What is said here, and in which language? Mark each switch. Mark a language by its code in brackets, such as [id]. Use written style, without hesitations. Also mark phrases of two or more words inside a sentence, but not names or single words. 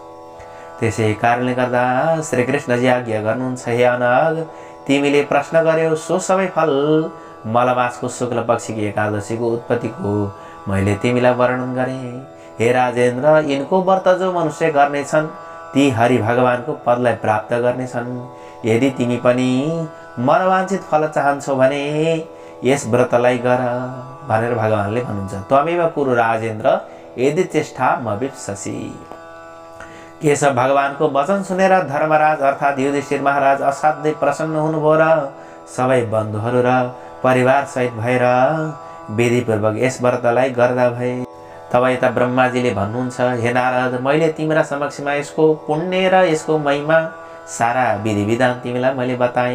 [ne] त्यसै कारणले गर्दा श्रीकृष्णजी आज्ञा गर्नुहुन्छ, हे अनग, तिमीले प्रश्न गर्यौ सो सबै फल मलमासको शुक्ल पक्षीको एकादशीको उत्पत्तिको मैले तिमीलाई वर्णन गरेँ। हे राजेन्द्र, यिनको व्रत जो मनुष्य गर्नेछन् ती हरि भगवानको पदलाई प्राप्त गर्नेछन्। यदि तिमी पनि मनवाञ्छित फल चाहन्छौ भने यस व्रतलाई गर भनेर भगवानले भन्नुहुन्छ। [sa] त्वमेव कुरु राजेन्द्र यदि चेष्टामभिप्ससि। [ne] केशव भगवानको वचन सुनेर धर्मराज अर्थात् युधिष्ठिर महाराज असाध्यै प्रसन्न हुनुभयो र सबै बन्धुहरू र परिवार सहित भएर विधिपूर्वक यस व्रतलाई गर्दा भए। तब यता ब्रह्माजीले भन्नुहुन्छ, हे नारद, मैले तिम्रा समक्षमा यसको पुण्य र यसको महिमा सारा विधि विधान तिमीलाई मैले बताएँ।